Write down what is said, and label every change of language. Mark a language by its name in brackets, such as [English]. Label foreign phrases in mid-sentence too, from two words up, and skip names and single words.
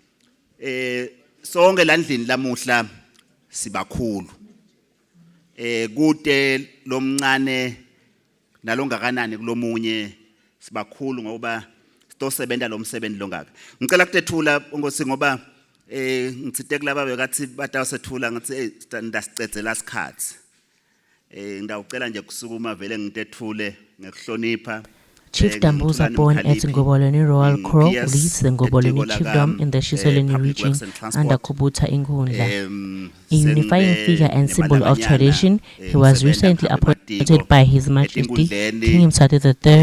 [Swati] sonke landlini lamuhla sibakhulu kude lomncane nalongakanani kulomunye sibakhulu ngoba sitosebenza lo msebenzi longaka. Ngicela kutethula ngosi ngoba ngitsite kulaba bekathi batawusethula ngathi ndasicedzela isikhathi. Ngidawucela nje kusukuma vele ngitethule ngekuhlonipha. [English] Chief Dambuza, born at Ngoboleni Royal Crow, leads the Ngoboleni Chiefdom in the Shiselweni region under Kubuta Tinkhundla. A unifying figure and symbol of tradition, he was recently appointed by His Majesty King Mtswati III